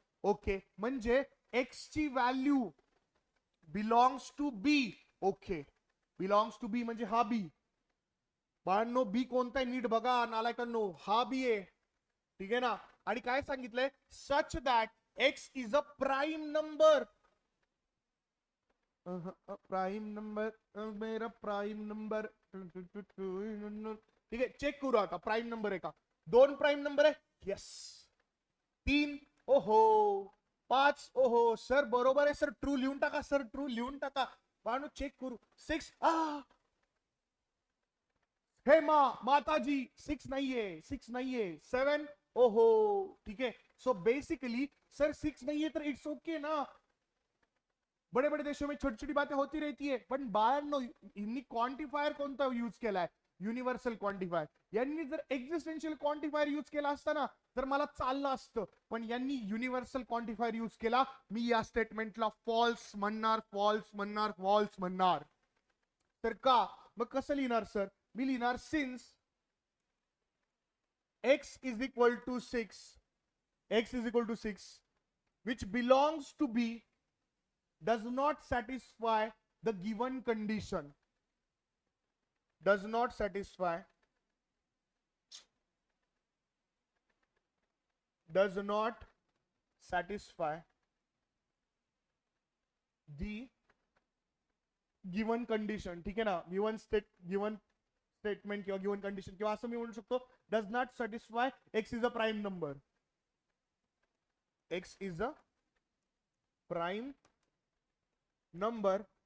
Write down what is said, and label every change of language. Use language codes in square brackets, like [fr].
[mr] Okay, म्हणजे x ची value belongs to be. Okay, belongs to be म्हणजे हा बी. बाळांनो बी कोणता आहे नीट बघा नालायकांनो, हा बी आहे. ठीक आहे ना. आणि काय सांगितलंय, [en] Such that X is a prime number. Prime number, मेरा prime number. [mr] ठीक आहे, चेक करू आता प्राइम नंबर आहे का. 2 प्राइम नंबर आहे, यस. 3, ओहो. 5, ओहो. सर बरोबर आहे सर, ट्रू लिहून टाका सर, ट्रू लिहून टाका. बाळांनो चेक करू. 6, हे माताजी 6 नाहीये, 6 नाहीये. 7, ओहो. [hi] ठीक है, सो बेसिकली सर 6 नहीं है तो [en] It's okay ना. [hi] बड़े बड़े देशों में छोटी छोटी बातें होती रहती है. [mr] पण बाळांनो यांनी क्वांटिफायर कोणता यूज केलाय, युनिव्हर्सल क्वांटिफायर. यांनी जर एक्झिस्टेन्शियल क्वांटिफायर यूज केला असता ना तर मला चाललं असतं, पण यांनी युनिव्हर्सल क्वांटिफायर यूज केला. मी या स्टेटमेंटला फॉल्स म्हणणार, फॉल्स म्हणणार, फॉल्स म्हणणार. तर का मग कसं लिहिणार सर, मी लिहिणार since [en] x is equal to 6, x is equal to 6, which belongs to B, does not satisfy the given condition, does not satisfy, does not satisfy the given condition. [mr] ठीक आहे ना, गिवन स्टेटमेंट किंवा given condition किंवा असं मी म्हणू शकतो [en] Does not satisfy X is a prime number. X is a prime number.